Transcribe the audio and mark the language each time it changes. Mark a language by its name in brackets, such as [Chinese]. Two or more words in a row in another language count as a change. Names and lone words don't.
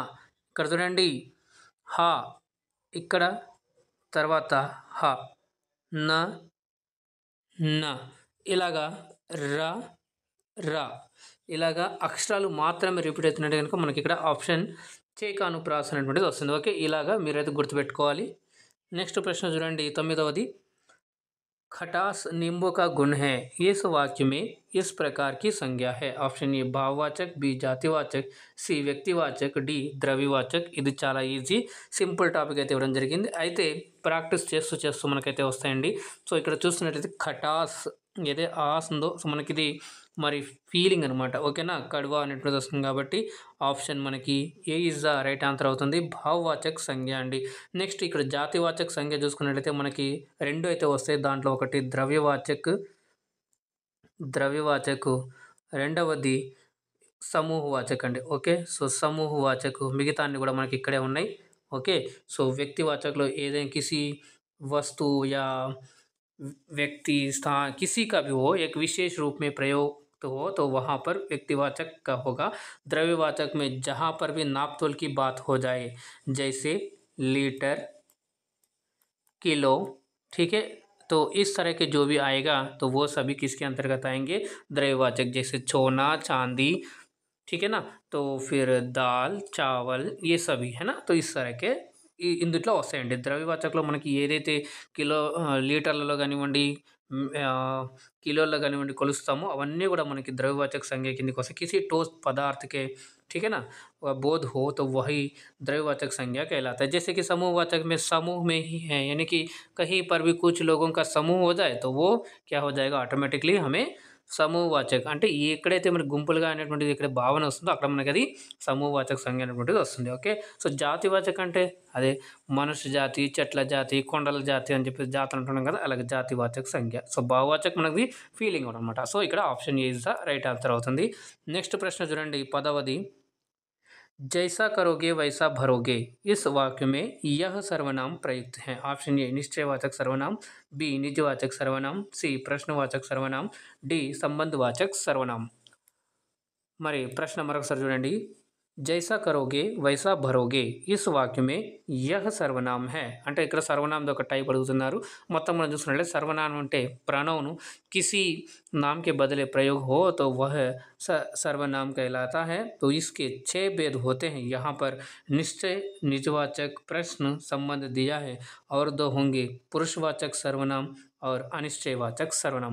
[Telugu] ఇక్కడ చూడండి, హా ఇక్కడ, తర్వాత హ, నా, నా, ఇలాగా రా, రా, ఇలాగా అక్షరాలు మాత్రమే రిపీట్ అవుతున్నట్టు కనుక మనకి ఇక్కడ ఆప్షన్ చేకానుప్రాస్ అనేటువంటిది వస్తుంది. ఓకే, ఇలాగా మీరైతే గుర్తుపెట్టుకోవాలి. నెక్స్ట్ ప్రశ్న చూడండి, 9వది. [Hindi] खटास नींबू का गुण है. इस वाक्य में इस प्रकार की संज्ञा है. ऑप्शन ए भाववाचक, बी जातिवाचक, सी व्यक्तिवाचक, डी द्रव्यवाचक. [Telugu] ఇది చాలా ఈజీ, సింపుల్ టాపిక్ అయితే ఇవ్వడం జరిగింది. అయితే ప్రాక్టీస్ చేస్తూ మనకైతే వస్తాయండి. సో ఇక్కడ చూస్తున్నట్టయితే ఖటాస్ ఏదే ఆస్ ఉందో, సో మనకి ఇది మరి ఫీలింగ్ అనమాట. ఓకేనా, కడువా అనేటువంటిది వస్తుంది కాబట్టి ఆప్షన్ మనకి [English] A is the right answer [Telugu] అవుతుంది, భావవాచక్ సంజ్ఞ అండి. నెక్స్ట్ ఇక్కడ జాతివాచక్ సంజ్ఞ చూసుకున్నట్లయితే మనకి 2 అయితే వస్తాయి. దాంట్లో ఒకటి ద్రవ్యవాచక్, రెండవది సమూహవాచక్ అండి. ఓకే, సో సమూహవాచక్, మిగతా అన్ని కూడా మనకి ఇక్కడే ఉన్నాయి. ఓకే, సో వ్యక్తివాచక్లో ఏదైనా [Hindi] కిసి वस्तु या व्यक्ति स्थान किसी का भी हो एक विशेष रूप में प्रयोग हो तो वहाँ पर व्यक्तिवाचक का होगा. द्रव्यवाचक में जहाँ पर भी नापतोल की बात हो जाए, जैसे लीटर, किलो, ठीक है, तो इस तरह के जो भी आएगा तो वो सभी किसके अंतर्गत आएंगे, द्रव्यवाचक. जैसे सोना, चांदी, ठीक है ना, तो फिर दाल, चावल, ये सभी है ना. तो इस तरह के [Telugu] ఇందుట్లో వస్తాయండి. ద్రవ్యవాచకలో మనకి ఏదైతే కిలో లీటర్లలో కానివ్వండి, కిలోల్లో కానివ్వండి కొలుస్తామో అవన్నీ కూడా మనకి ద్రవ్యवाचक संज्ञा కిందకి వస్తాయి. [Hindi] किसी ठोस पदार्थ के, ठीक है ना, बोध हो तो वही द्रव्यवाचक संज्ञा कहलाता है. जैसे कि समूहवाचक में समूह में ही है, यानी कि कहीं पर भी कुछ लोगों का समूह हो जाए तो वो क्या हो जाएगा, ऑटोमेटिकली हमें [Telugu] సమూహవాచక అంటే ఎక్కడైతే మనకి గుంపులుగా అనేటువంటిది ఇక్కడ భావన వస్తుందో అక్కడ మనకి అది సమూహవాచక సంజ్ఞ అనేటువంటిది వస్తుంది. ఓకే. సో జాతివాచక అంటే అదే మనుష్య జాతి, చెట్ల జాతి, కొండల జాతి అని చెప్పి జాతులు అంటున్నాం కదా! అలాగే జాతివాచక సంజ్ఞ. సో భావవాచక మనది ఫీలింగ్ అనమాట. సో ఇక్కడ ఆప్షన్ [English] A is the right answer [Telugu] అవుతుంది. నెక్స్ట్ ప్రశ్న చూడండి 10వది. [Hindi] जैसा करोगे वैसा भरोगे इस वाक्य में यह सर्वनाम प्रयुक्त है। ऑप्शन ए निश्चयवाचक सर्वनाम, बी निजवाचक सर्वनाम, सी प्रश्नवाचक सर्वनाम, डी संबंधवाचक सर्वनाम। [Telugu] మరి ప్రశ్న మరొకసారి చూడండి. [Hindi] जैसा करोगे वैसा भरोगे इस वाक्य में यह सर्वनाम है అంటే ఇక్కడ సర్వనామది ఒక టైప్ అడుగుతున్నారు. [Telugu] మొత్తం మనం చూసుకున్నట్లయితే సర్వనామం అంటే ప్రణవ్ [Hindi] किसी नाम के बदले प्रयोग हो तो वह सर्वनाम कहलाता है। तो इसके 6 भेद होते हैं। यहाँ पर निश्चय, निजवाचक, प्रश्न, संबंध दिया है और 2 होंगे पुरुषवाचक सर्वनाम और अनिश्चयवाचक सर्वनाम।